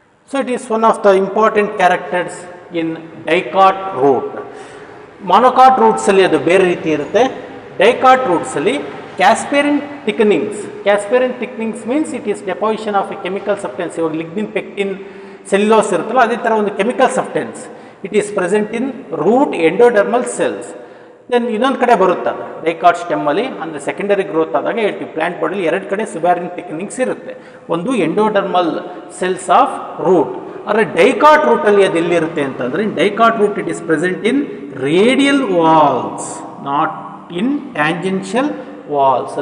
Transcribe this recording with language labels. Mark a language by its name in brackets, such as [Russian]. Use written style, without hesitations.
[English] So it is one of the important characters in dicot root. [Kannada] Monocot roots ಅಲ್ಲಿ ಅದು ಬೇರೆ ರೀತಿ ಇರುತ್ತೆ. [English] Dicot roots ಅಲ್ಲಿ Casparian thickenings. Casparian thickenings means it is deposition of a chemical substance. [Kannada] ಇವಾಗ lignin, pectin, cellulose ಇರುತ್ತಲ್ಲ, ಅದೇ ಥರ ಒಂದು chemical substance [English] It is present in root endodermal cells. [Kannada] Then ಇನ್ನೊಂದು ಕಡೆ ಬರುತ್ತೆ ಅದು ಡೈಕಾಟ್ ಸ್ಟೆಮ್ಮಲ್ಲಿ, ಅಂದರೆ ಸೆಕೆಂಡರಿ ಗ್ರೋತ್ ಆದಾಗ ಹೇಳ್ತೀವಿ ಪ್ಲಾಂಟ್ ಬಾಡಿಲಿ ಎರಡು ಕಡೆ ಸುಬ್ಯಾರಿನ್ ಥಿಕ್ನಿಂಗ್ಸ್ ಇರುತ್ತೆ. [English] ಒಂದು endodermal cells of root, [Kannada] ಆದರೆ ಡೈಕಾಟ್ ರೂಟಲ್ಲಿ ಅದು ಎಲ್ಲಿರುತ್ತೆ ಅಂತಂದರೆ, [English] In dicot root it is present in radial walls, not in tangential walls.